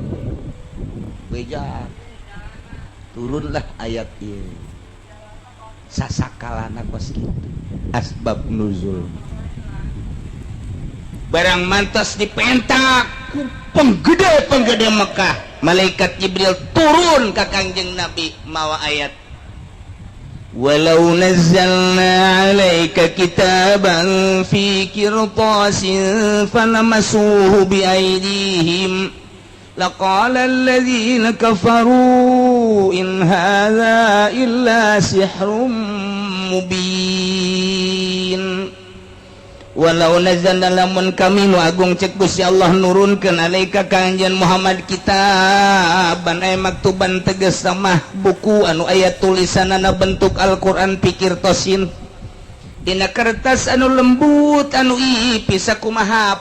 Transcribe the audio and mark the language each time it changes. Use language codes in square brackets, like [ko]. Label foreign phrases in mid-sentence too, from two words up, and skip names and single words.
[su] Bejak turunlah ayat ieu. Sasakalana kos kitu. [ar] أسباب نزول. [su] Barang mantos dipentak ku penggede Mekah, malaikat Jibril turun ka Kangjeng Nabi mawa ayat [ar] ولو نزلنا عليك كتابا في قرطاس فلمسوه بأيديهم لقال الذين كفروا إن هذا إلا سحر مبين ولو نزلنا [su] lamun kami nu agung cek Gusti Allah nurunkeun alaika ka anjeun Muhammad [ar] كتابا أي مكتوبا [su] tegas mah buku anu aya tulisanana bentuk Al-Qur'an pikir tosin dina kertas anu lembut anu ipis sakumaha